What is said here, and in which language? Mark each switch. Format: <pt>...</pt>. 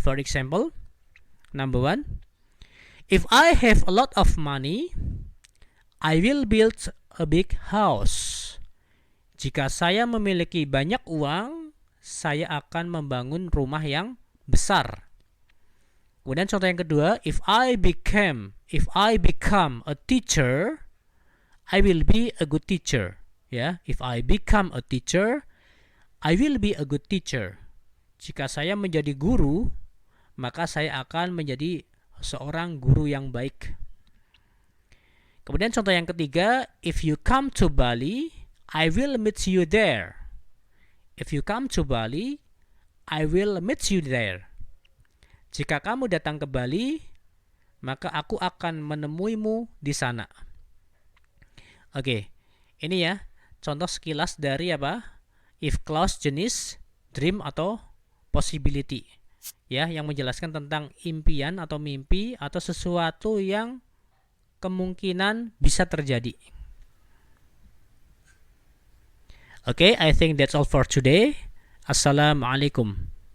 <en>For example, number one, if I have a lot of money, I will build a big house.</en> <id>Jika saya memiliki banyak uang, saya akan membangun rumah yang besar. Kemudian contoh yang kedua,</id> <en>if I become a teacher, I will be a good teacher. Ya, if I become a teacher, I will be a good teacher.</en> <id>Jika saya menjadi guru, maka saya akan menjadi seorang guru yang baik. Kemudian contoh yang ketiga,</id> <en>if you come to Bali, I will meet you there. If you come to Bali, I will meet you there.</en> <id>Jika kamu datang ke Bali, maka aku akan menemuimu di sana. Oke, ini ya contoh sekilas dari apa? If clause jenis dream atau possibility, ya, yang menjelaskan tentang impian atau mimpi atau sesuatu yang kemungkinan bisa terjadi.</id> <en>Oke, I think that's all for today. Assalamualaikum.</en>